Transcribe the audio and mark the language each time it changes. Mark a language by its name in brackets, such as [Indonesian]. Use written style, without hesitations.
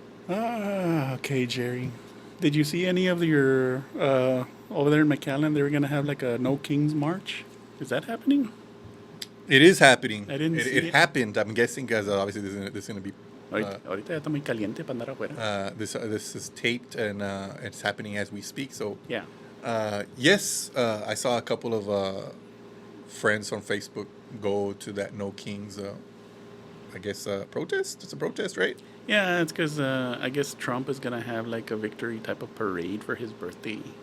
[English] Okay, Jerry. Did you see any of your over there in McAllen? They were gonna have like a No Kings March. Is that happening? It is happening. I didn't see it. It happened. I'm guessing because obviously this is gonna be. [Spanish] Ahorita ya está muy caliente para andar afuera. [English] This is taped and it's happening as we speak. So yeah. Yes, I saw a couple of friends on Facebook go to that No Kings. I guess protest. It's a protest, right? Yeah, it's because I guess Trump is gonna have like a victory type of parade for his birthday.